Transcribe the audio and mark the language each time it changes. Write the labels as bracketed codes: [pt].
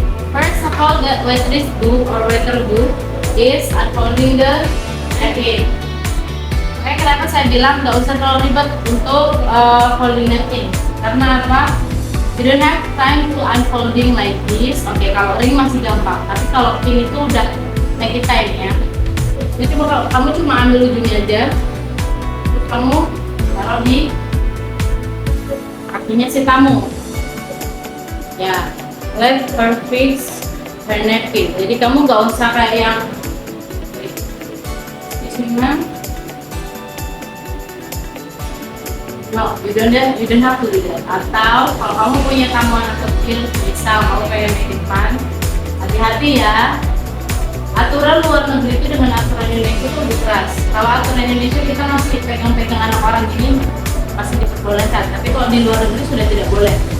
[en] First of all, that waitress do or waiter do is unfolding the napkin. [id] Makanya kenapa saya bilang nggak usah terlalu ribet untuk folding napkin. Karena apa? [en] You don't have time to unfolding like this. [id] Oke, kalau ring masih gampang, tapi kalau pin itu udah [en] make it time [id] ya. Jadi kamu cuma ambil ujungnya aja, terus kamu taruh di kakinya si tamu. [en] Ya, let her fix her napkin. [id] Jadi kamu nggak usah kayak yang di sini. [en] No, you don't have to do that. [id] Atau kalau kamu punya tamu anak kecil, misal kamu pengen [en] making fun, [id] hati-hati ya. Aturan luar negeri itu dengan aturan Indonesia itu lebih keras. Kalau aturan Indonesia kita masih pegang-pegang anak orang gini masih diperbolehkan, tapi kalau di luar negeri sudah tidak boleh.